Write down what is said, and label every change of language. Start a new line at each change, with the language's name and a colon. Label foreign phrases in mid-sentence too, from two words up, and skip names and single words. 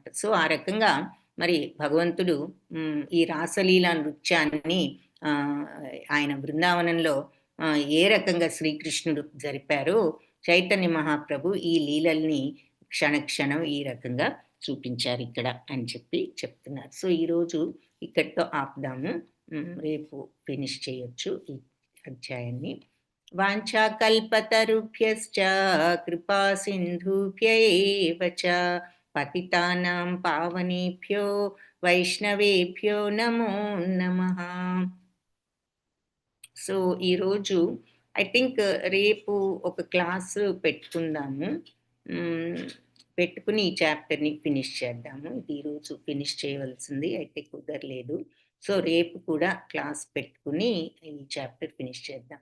Telugu: సో ఆ రకంగా మరి భగవంతుడు ఈ రాసలీల నృత్యాన్ని ఆయన బృందావనంలో ఏ రకంగా శ్రీకృష్ణుడు జరిపారో చైతన్య మహాప్రభు ఈ లీలల్ని క్షణక్షణం ఈ రకంగా చూపించారు ఇక్కడ అని చెప్తున్నారు. సో ఈరోజు ఇక్కడితో ఆపుదాము, రేపు ఫినిష్ చేయొచ్చు ఈ అధ్యాయాన్ని.
Sanskrit: వాంఛాకల్పతరుభ్యశ్చ కృపా సింధుభ్య ఏవ చ పతితానాం పావనేభ్యో వైష్ణవేభ్యో నమో నమః.
Telugu: సో ఈరోజు
English: I think
Telugu: రేపు ఒక క్లాసు పెట్టుకుందాము, పెట్టుకుని ఈ చాప్టర్ని ఫినిష్ చేద్దాము. ఇది ఈరోజు ఫినిష్ చేయవలసింది అయితే కుదరలేదు. సో రేపు కూడా క్లాస్ పెట్టుకుని ఈ చాప్టర్ ఫినిష్ చేద్దాం.